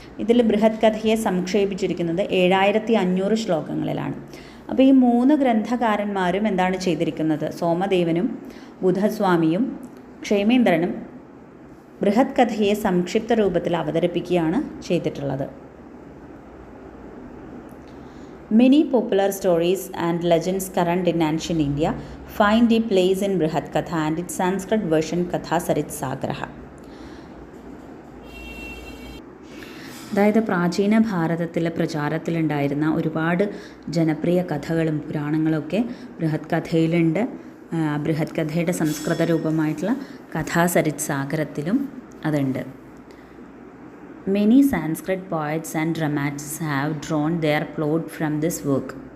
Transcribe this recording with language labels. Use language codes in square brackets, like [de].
[ml] ഇതിൽ ബൃഹത് കഥയെ സംക്ഷേപിച്ചിരിക്കുന്നത് 7,500 ശ്ലോകങ്ങളിലാണ്. അപ്പോൾ ഈ 3 ഗ്രന്ഥകാരന്മാരും എന്താണ് ചെയ്തിരിക്കുന്നത്? സോമദേവനും ബുധസ്വാമിയും ക്ഷേമേന്ദ്രനും ബൃഹത് കഥയെ സംക്ഷിപ്ത രൂപത്തിൽ അവതരിപ്പിക്കുകയാണ് ചെയ്തിട്ടുള്ളത്. [en] Many popular stories and legends current in ancient India find a place in Brihat Katha and its Sanskrit version Kathasarit Sagraha. [ml] അതായത് പ്രാചീന ഭാരതത്തിൽ പ്രചാരത്തിലുണ്ടായിരുന്ന ഒരുപാട് ജനപ്രിയ കഥകളും പുരാണങ്ങളൊക്കെ ബൃഹത് കഥയിലുണ്ട്. ബൃഹത് കഥയുടെ സംസ്കൃത രൂപമായിട്ടുള്ള കഥാസരിത് സാഗരത്തിലും അതുണ്ട്. [en] Many Sanskrit poets and dramatists have drawn their plot from this work.